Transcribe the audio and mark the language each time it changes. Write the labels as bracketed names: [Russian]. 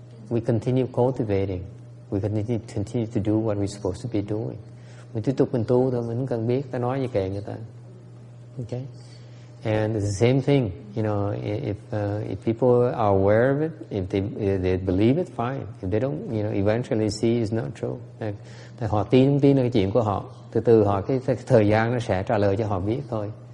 [English] We continue cultivating. We continue to do what we're supposed to be doing. [Vietnamese] Mình tiếp tục mình tu thôi, mình không cần biết ta nói gì kệ người ta. [English] Okay? And it's the same thing, if people are aware of it, if they believe it, fine. If they don't, eventually see it's not true. [Vietnamese] Họ tin không tin là cái chuyện của họ. Từ từ họ cái thời gian nó sẽ trả lời cho họ biết thôi.